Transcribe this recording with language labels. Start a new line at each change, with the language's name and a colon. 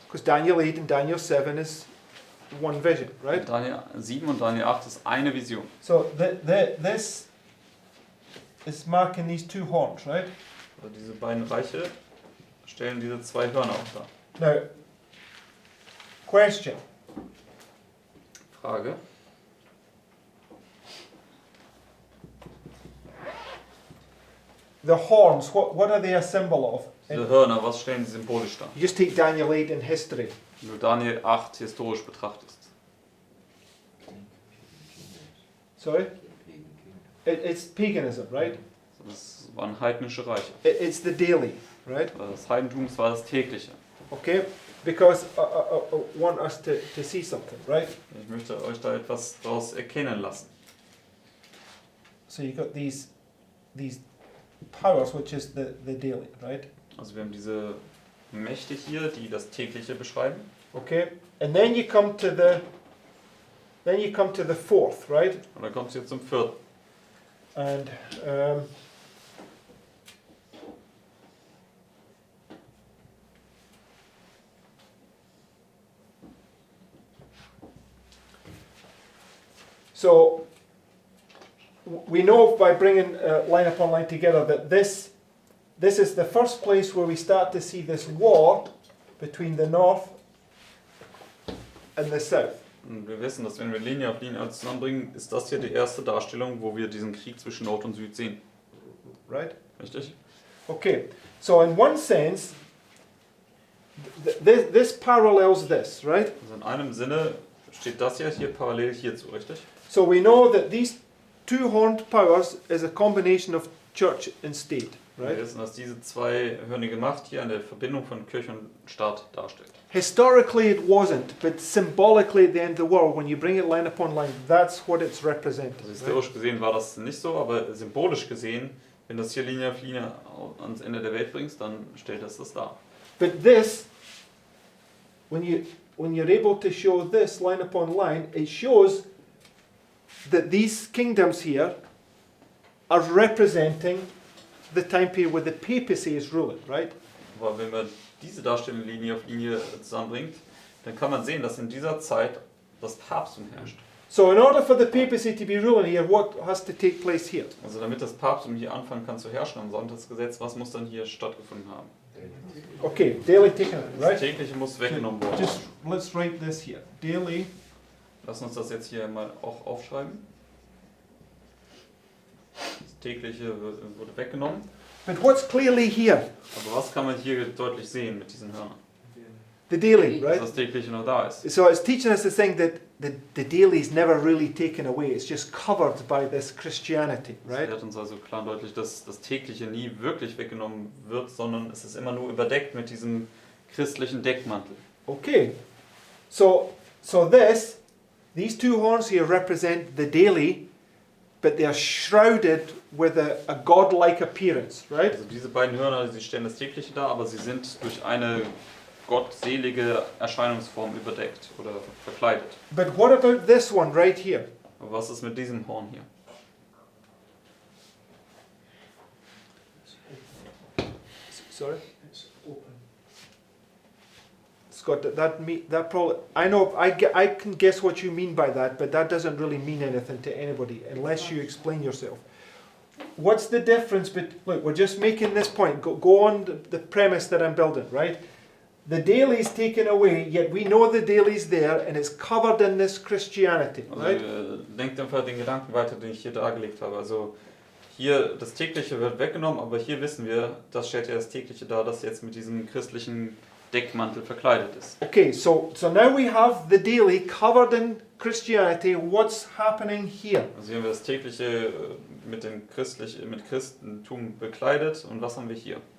English: Because Daniel 8 and Daniel 7 is one vision, right?
German: Daniel 7 und Daniel 8 ist eine Vision.
English: So this is marking these 2 horns, right?
German: Also diese beiden Reiche stellen diese 2 Hörner auch dar.
English: Now, question.
German: Frage.
English: The horns, what are they a symbol of?
German: Diese Hörner, was stellen sie symbolisch dar?
English: You just take Daniel 8 in history.
German: Wenn du Daniel 8 historisch betrachtest.
English: Sorry? It's paganism, right?
German: Das waren heidnische Reiche.
English: It's the daily, right?
German: Das Heidentum war das tägliche.
English: Okay? Because I want us to see something, right?
German: Ich möchte euch da etwas daraus erkennen lassen.
English: So you got these powers, which is the daily, right?
German: Also wir haben diese Mächte hier, die das tägliche beschreiben.
English: Okay? And then you come to the fourth, right?
German: Und dann kommt es jetzt zum 4.
English: And So we know by bringing line upon line together that this is the first place where we start to see this war between the north and the south.
German: Und wir wissen, dass wenn wir Linie auf Linie zusammenbringen, ist das hier die erste Darstellung, wo wir diesen Krieg zwischen Nord und Süd sehen.
English: Right?
German: Richtig?
English: Okay, so in one sense, this parallels this, right?
German: Also in einem Sinne steht das hier parallel hierzu, richtig?
English: So we know that these two horned powers is a combination of church and state,
German: Wir
English: right?
German: wissen, dass diese zweihörnige Macht hier eine Verbindung von Kirche und Staat darstellt.
English: Historically it wasn't, but symbolically at the end of the world, when you bring it line upon line, that's what it's representing.
German: Also
English: Right?
German: historisch gesehen war das nicht so, aber symbolisch gesehen, wenn das hier Linie auf Linie ans Ende der Welt bringst, dann stellt das dar.
English: But this, when you're able to show this line upon line, it shows that these kingdoms here are representing the time period where the papacy is ruling, right?
German: Aber wenn man diese Darstellung Linie auf Linie zusammenbringt, dann kann man sehen, dass in dieser Zeit das Papsttum herrscht.
English: So in order for the papacy to be ruling here, what has to take place here?
German: Also damit das Papsttum hier anfangen kann zu herrschen am Sonntagsgesetz, was muss dann hier stattgefunden haben?
English: Okay, daily taken,
German: Das
English: right?
German: tägliche muss weggenommen worden.
English: Just let's write this here. Daily.
German: Lass uns das jetzt hier mal auch aufschreiben. Das tägliche wurde weggenommen.
English: But what's clearly here?
German: Aber was kann man hier deutlich sehen mit diesen Hörnern?
English: The daily,
German: Dass
English: right?
German: das tägliche noch da ist.
English: So it's teaching us to think that the daily is never really taken away. It's just covered by this Christianity,
German: Das
English: right?
German: lehrt uns also klar und deutlich, dass das tägliche nie wirklich weggenommen wird, sondern es ist immer nur überdeckt mit diesem christlichen Deckmantel.
English: Okay. So these two horns here represent the daily, but they are shrouded with a godlike appearance, right?
German: Also diese beiden Hörner, sie stellen das tägliche dar, aber sie sind durch eine gottselige Erscheinungsform überdeckt oder verkleidet.
English: But what about this one right here?
German: Aber was ist mit diesem Horn hier?
English: Sorry? Scott, that probably, I can guess what you mean by that, but that doesn't really mean anything to anybody unless you explain yourself. What's the difference look, we're just making this point, go on the premise that I'm building, right? The daily is taken away, yet we know the daily is there and it's covered in this Christianity,
German: Also
English: right?
German: denkt einfach den Gedanken weiter, den ich hier dargelegt habe. Also hier, das tägliche wird weggenommen, aber hier wissen wir, das stellt ja das tägliche dar, das jetzt mit diesem christlichen Deckmantel verkleidet ist.
English: Okay, so now we have the daily covered in Christianity. What's happening here?
German: Also hier haben wir das tägliche mit Christentum bekleidet und was haben wir hier?